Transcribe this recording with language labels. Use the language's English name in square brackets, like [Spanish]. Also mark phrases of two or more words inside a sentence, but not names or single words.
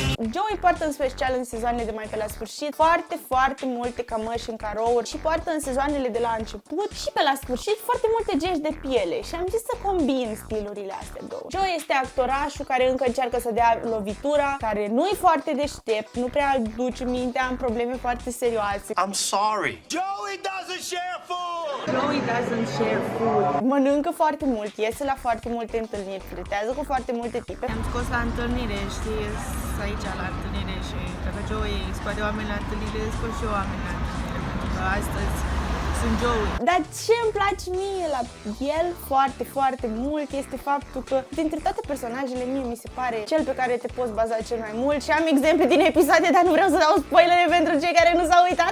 [Romanian] Joey poartă în special în sezoanele de mai pe la sfârșit foarte multe cămăși în carouri și poartă în sezoanele de la început și pe la sfârșit foarte multe gești de piele și am zis să combin stilurile astea două. Joey este actorașul care încă încearcă să dea lovitura, care nu-i foarte deștept, nu prea duce mintea în probleme foarte serioase. [English] I'm sorry. Joey doesn't share food! Joey doesn't share food. [Romanian] Mănâncă foarte mult, iese la foarte multe întâlniri, flirtează cu foarte multe tipe. Am scos la întâlnire, știi, aici la întâlnire și dacă Joey scoate oameni la întâlnire, scot și eu oameni la întâlnire, pentru că astăzi sunt Joey. Dar ce îmi place mie la el foarte mult este faptul că dintre toate personajele mie mi se pare cel pe care te poți baza cel mai mult și am exemple din episoade, dar nu vreau să dau spoilere pentru cei care nu s-au uitat.